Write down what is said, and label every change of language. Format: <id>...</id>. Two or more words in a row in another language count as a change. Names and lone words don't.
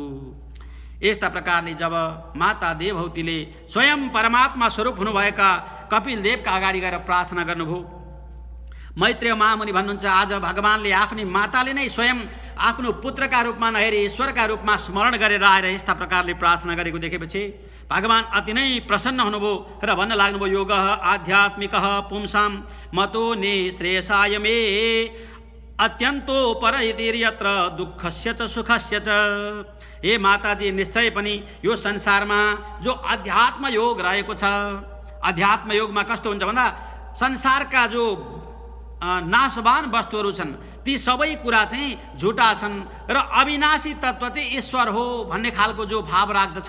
<ne>यस्ता प्रकारले जब माता देवहूतिले स्वयं परमात्मा स्वरूप हुनुभएका कपिल देवका अगाडि गएर प्रार्थना गर्नुभयो, मैत्रेय महामुनि भन्नुहुन्छ, आज भगवानले आफ्नी माताले नै स्वयं आफ्नो पुत्रका रूपमा नहेरी ईश्वरका रूपमा स्मरण गरेर आएर यस्ता प्रकारले प्रार्थना गरेको देखेपछि भगवान अति नै प्रसन्न हुनुभयो र भन्न लाग्नुभयो,</ne> <sa>योगः आध्यात्मिकः पुंसां मतो निःश्रेयसाय मे अत्यन्तो परहितिर्यत्र दुःखस्य च सुखस्य च।</sa> <ne>हे माताजी, निश्चय पनि यो संसारमा जो अध्यात्म योग रहेको छ, अध्यात्म योगमा कस्तो हुन्छ भन्दा संसारका जो नाशवान वस्तुहरू छन् ती सबै कुरा चाहिँ झुटा छन् र अविनाशी तत्त्व चाहिँ ईश्वर हो भन्ने खालको जो भाव राख्दछ।</ne>